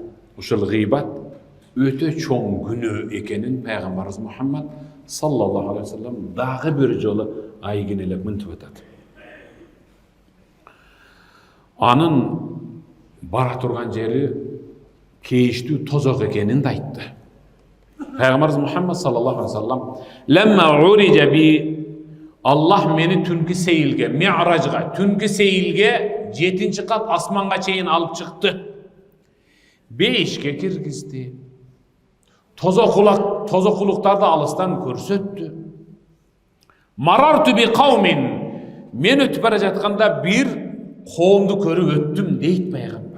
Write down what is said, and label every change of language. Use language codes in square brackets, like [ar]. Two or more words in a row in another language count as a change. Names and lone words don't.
[ky] Ушул гыйбат өтө чоң күнөө экенин пайгамбарыбыз Мухаммад [ar] صلى الله عليه وسلم [ky] дагы бир жолу айгинелеп мынтип атат. Анын бара турган жери кейиштүү тозок экенин да айтты. Пайгамбарыбыз Мухаммад [ar] صلى الله عليه وسلم "لما عرج بي" [ky] Аллах мени түнкү сейилге, ми'ражга, түнкү сейилге 7-чи кат асманга чейин алып чыкты. Бейишке киргизди. Тозокулуктарды алыстан көрсөттү. [ar] مررت بقوم, [ky] мен өтүп бара жатканда бир коомду көрүп өттүм дейт пайгамбар.